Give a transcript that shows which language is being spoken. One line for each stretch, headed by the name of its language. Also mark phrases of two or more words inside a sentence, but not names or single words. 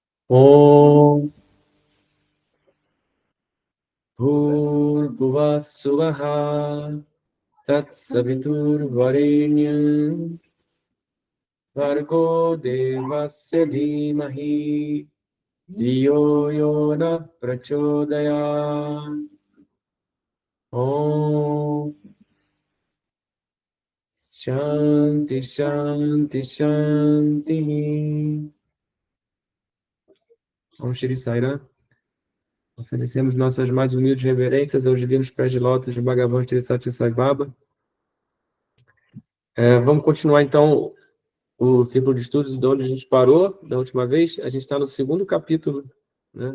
Sanskrit: ॐ भूर्भुवः स्वः तत्सवितुर्वरेण्यं भर्गो देवस्य धीमहि धियो यो नः प्रचोदयात्. ॐ शान्तिः शान्तिः शान्तिः.
Portuguese: Om Shri Sai Ram. Oferecemos nossas mais humildes reverências aos divinos pés de lótus de Bhagavan Shri Satya Sai Baba. Vamos continuar, então, o ciclo de estudos de onde a gente parou da última vez. A gente está no segundo capítulo, né?